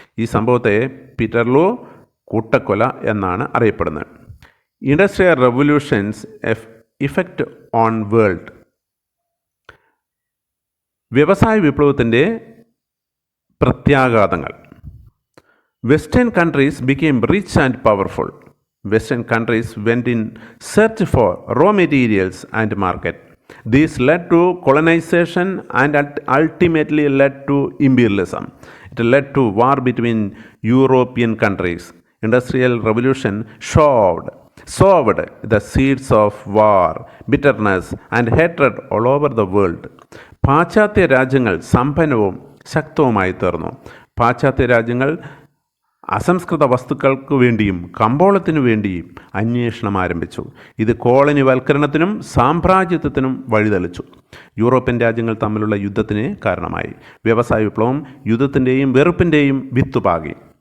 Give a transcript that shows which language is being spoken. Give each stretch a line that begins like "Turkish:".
Malayalam: ഈ സംഭവത്തെ പീറ്റർലൂ കൂട്ടക്കൊല എന്നാണ് അറിയപ്പെടുന്നത്.
English: Industrial revolution's effect on world.
Malayalam: വ്യവസായ വിപ്ലവത്തിൻ്റെ പ്രത്യാഘാതങ്ങൾ.
English: Western countries became rich and powerful. Western countries went in search for raw materials and market. This led to colonization and ultimately led to imperialism. It led to war between European countries. Industrial revolution sowed the seeds of war, bitterness and hatred all over the world.
Malayalam: പാശ്ചാത്യ രാജ്യങ്ങൾ സമ്പന്നവും ശക്തവുമായി തീർന്നു. പാശ്ചാത്യ രാജ്യങ്ങൾ അസംസ്കൃത വസ്തുക്കൾക്ക് വേണ്ടിയും കമ്പോളത്തിനു വേണ്ടിയും അന്വേഷണം ആരംഭിച്ചു. ഇത് കോളനിവൽക്കരണത്തിനും സാമ്രാജ്യത്വത്തിനും വഴിതെളിച്ചു. യൂറോപ്യൻ രാജ്യങ്ങൾ തമ്മിലുള്ള യുദ്ധത്തിന് കാരണമായി. വ്യവസായ വിപ്ലവം യുദ്ധത്തിൻ്റെയും വെറുപ്പിൻ്റെയും വിത്തുപാകി.